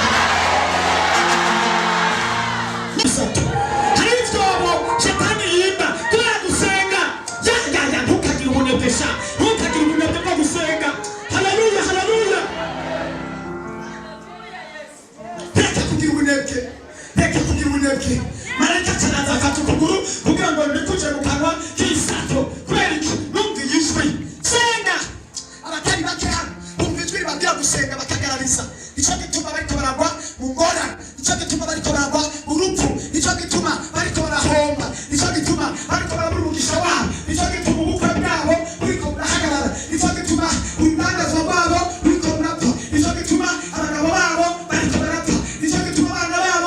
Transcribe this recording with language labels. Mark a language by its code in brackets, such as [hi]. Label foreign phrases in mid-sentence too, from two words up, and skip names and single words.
[rn] hari ibyobo shetani yimba kubera gusenga ntukagire ubunebwe bwo gusenga haleluya reka kugira ubunebwe marayika cyaraza afata ukuguru kugira ngo mbikuje mu kanwa k'isato kubera iki numva ijwi senga abatari bake hano bumva ijwi ribabwira gusenga bakagarariza icyo gituma bariko baragwa mu ngorane icyo gituma bariko baragwa mu rupfu icyo gituma bariko barahomba icyo gituma bariko barabura umugisha wabo icyo gituma ubukwe bwabo buriko burahagarara icyo gituma urudandazwa rwabo buriko burapfa icyo gituma abagabo babo bariko barapfa icyo gituma abana babo